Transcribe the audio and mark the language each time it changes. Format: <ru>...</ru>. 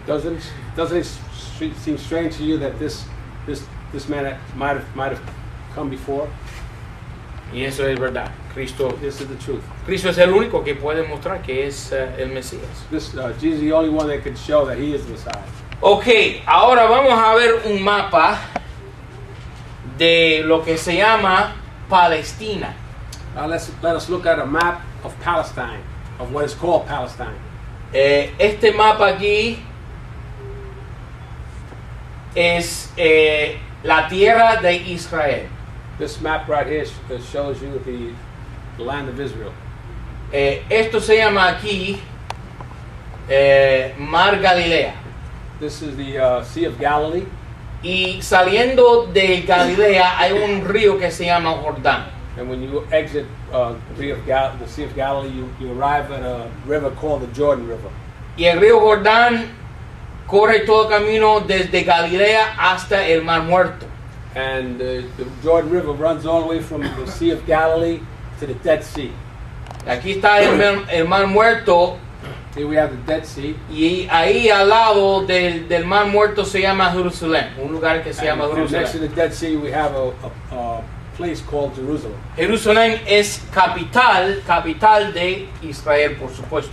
<en>doesn't it seem strange to you that this man might have come before?</en> <es>Y eso es verdad. Cristo</es> <en>This is the truth.</en> <es>es el único que puede mostrar que es el Mesías.</es> <en>Jesus is the only one that can show that he is the Messiah.</en> <es>Ok, ahora vamos a ver un mapa de lo que se llama Palestina.</es> <en>Now let us look at a map of Palestine, of what is called Palestine.</en> <es>Este mapa aquí es la tierra de Israel.</es> <en>This map right here shows you the land of Israel.</en> <es>Esto se llama aquí Mar Galilea.</es> <en>This is the Sea of Galilee.</en> <es>Y saliendo de Galilea hay un río que se llama Jordán.</es> <en>And when you exit the Sea of Galilee, you arrive at a river called the Jordan River.</en> <es>Y el río Jordán corre todo camino desde Galilea hasta el Mar Muerto.</es> <en>And the Jordan River runs all the way from the Sea of Galilee to the Dead Sea.</en> <es>Aquí está el Mar Muerto.</es> <en>Here we have the Dead Sea.</en> <es>Y ahí al lado del Mar Muerto se llama Jerusalén, un lugar que se llama</es> <en>And next to</en> <es>Jerusalén.</es> <en>the Dead Sea, we have a place called Jerusalem.</en> <es>Jerusalén es capital de Israel, por supuesto.</es>